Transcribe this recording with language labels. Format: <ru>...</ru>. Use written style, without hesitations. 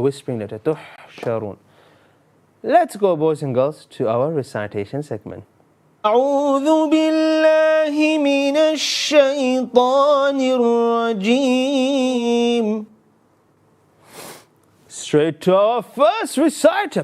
<en>A whispering letter تحشرون. Let's go, boys and girls, to our recitation segment.</en> <ar>أعوذ بالله من الشيطان الرجيم.</ar> <en>Straight to our first reciter.</en>